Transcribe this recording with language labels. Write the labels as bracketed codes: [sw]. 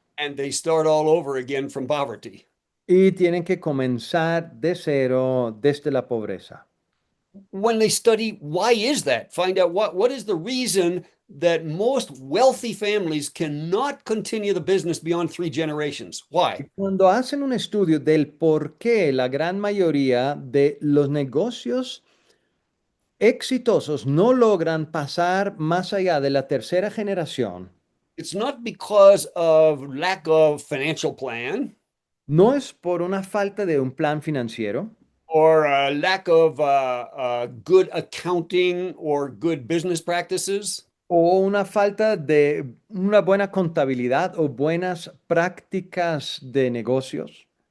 [en] and they start all over again from poverty. [es] y tienen que comenzar de cero desde la pobreza. [en] When they study, why is that? Find out what is the reason that most wealthy families cannot continue the business beyond 3 generations. Why? [es] Cuando hacen un estudio del por qué la gran mayoría de los negocios exitosos no logran pasar más allá de la tercera generación, [en] It's not because of lack of financial plan [es] no es por una falta de un plan financiero [en] or a lack of good accounting or good business practices. [es] o una falta de una buena contabilidad o buenas prácticas de negocios.